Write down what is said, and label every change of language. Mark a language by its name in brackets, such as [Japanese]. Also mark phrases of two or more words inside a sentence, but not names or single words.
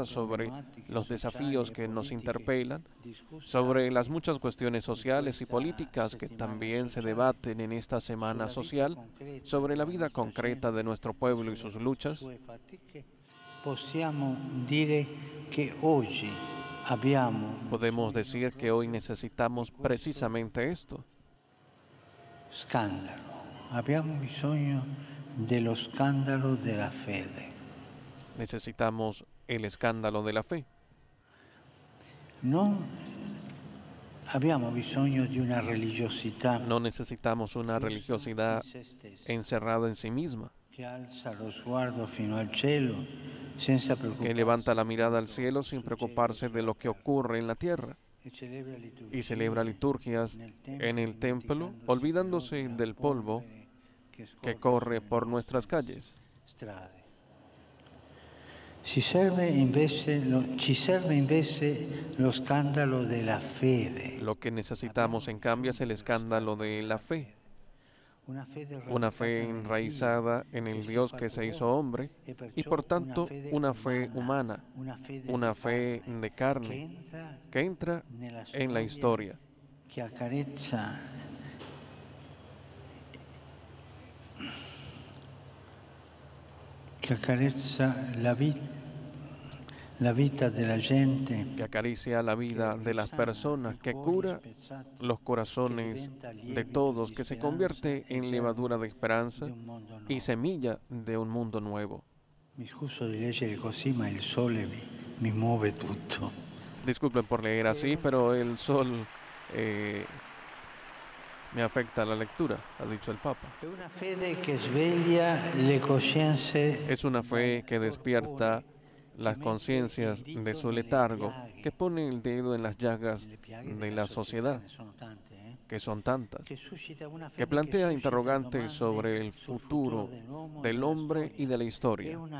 [Spanish] sobre los desafíos que nos interpelan, sobre las muchas cuestiones sociales y políticas que también se debaten en esta semana social, sobre la vida concreta de nuestro pueblo y sus luchas, podemos decir que hoy necesitamos precisamente esto. [Italian] Abbiamo bisogno dello scandalo della fede. [Spanish] Necesitamos el escándalo de la fe. [Italian] No abbiamo bisogno di una religiosità. [Spanish] No necesitamos una religiosidad encerrada en sí misma, que alza [Italian] lo sguardo fino al cielo, senza preoccuparsi, [Spanish] que levanta la mirada al cielo sin preocuparse de lo que ocurre en la tierra, y celebra liturgias en el templo, olvidándose del polvo que corre por nuestras calles. [Italian] Ci serve invece lo scandalo della fede. [Spanish] Lo que necesitamos, en cambio, es el escándalo de la fe. Una fe enraizada en el Dios que se hizo hombre y por tanto una fe humana, una fe de carne que entra en la historia, [Italian] che accarezza la vita della gente, [Spanish] que acaricia la vida de las personas, que cura los corazones de todos, que se convierte en levadura de esperanza y semilla de un mundo nuevo. [Italian] Mi scuso di leggere così, ma il sole mi muove tutto. [Spanish] Disculpen por leer así, pero el sol me afecta la lectura, ha dicho el Papa. [Italian] È una fede che sveglia le coscienze [Spanish] Es una fe que despierta las conciencias de su letargo, que pone el dedo en las llagas de la sociedad, que son tantas, que plantea interrogantes sobre el futuro del hombre y de la historia.